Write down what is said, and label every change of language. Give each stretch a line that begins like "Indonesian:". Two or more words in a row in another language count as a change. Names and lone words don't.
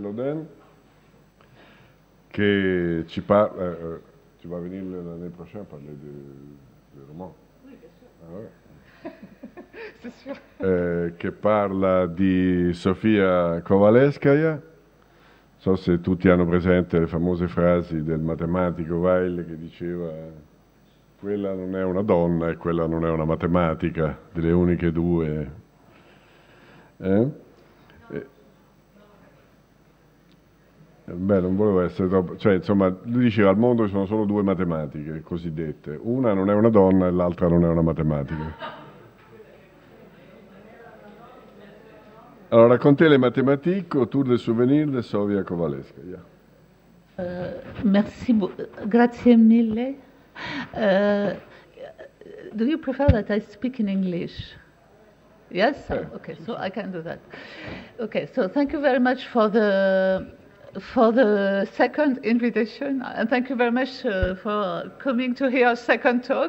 Italian: Audin, che ci parla.
French: Tu vas venir l'année prochaine parler du roman. Oui, bien sûr. Ah ouais. C'est sûr.
Italian: Che parla di Sofia Kovalevskaya. Non so se tutti hanno presente le famose frasi del matematico Weil che diceva quella non è una donna e quella non è una matematica, delle uniche due. Beh, non volevo essere troppo. Cioè, insomma, lui diceva al mondo ci sono solo due matematiche cosiddette. Una non è una donna e l'altra non è una matematica.
French: Alors, raconter les mathématiques autour des souvenirs de Sofia Kovalevskaya. Merci,
Italian: grazie mille.
English: Do you prefer that I speak in English? Yes? Okay, so I can do that. Okay, so thank you very much for the second invitation, and thank you very much for coming to hear a second talk.